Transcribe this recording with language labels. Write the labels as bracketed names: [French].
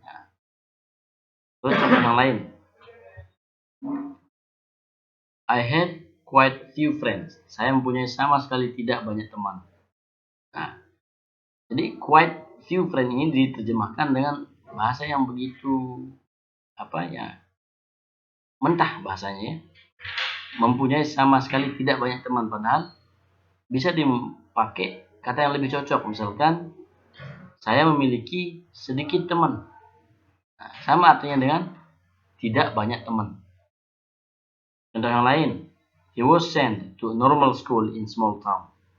[Indonesian] Nah, terus contoh yang lain, [English] I had quite few friends. [Indonesian] Saya mempunyai sama sekali tidak banyak teman. Nah, jadi quite few friends ini diterjemahkan dengan bahasa yang begitu mentah bahasanya, ya. Mempunyai sama sekali tidak banyak teman, padahal bisa dipakai kata yang lebih cocok. Misalkan, saya memiliki sedikit teman. Nah, sama artinya dengan tidak banyak teman. Contoh yang lain, [English] he was sent to a normal school in small town.